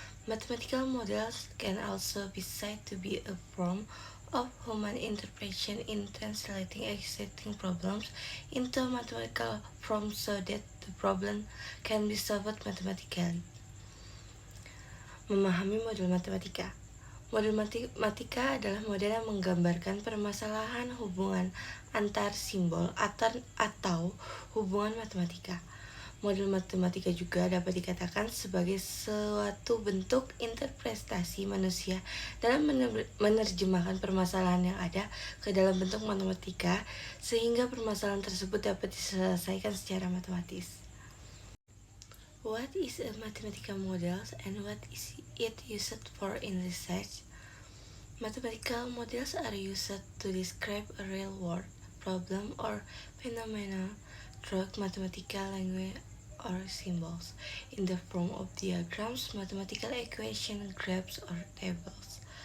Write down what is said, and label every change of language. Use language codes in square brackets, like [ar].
[en] Mathematical models can also be said to be a form of human interpretation in translating existing problems into mathematical form so that the problem can be solved mathematically. [id] Memahami model matematika. Model matematika adalah model yang menggambarkan permasalahan hubungan antar simbol atau hubungan matematika. Model matematika juga dapat dikatakan sebagai suatu bentuk interpretasi manusia dalam menerjemahkan permasalahan yang ada ke dalam bentuk matematika sehingga permasalahan tersebut dapat diselesaikan secara matematis. [en] What is a mathematical model and what is it used for in research? Mathematical models are used to describe a real-world problem or phenomenon through mathematical language or symbols in the form of diagrams, mathematical equation, graphs, or tables.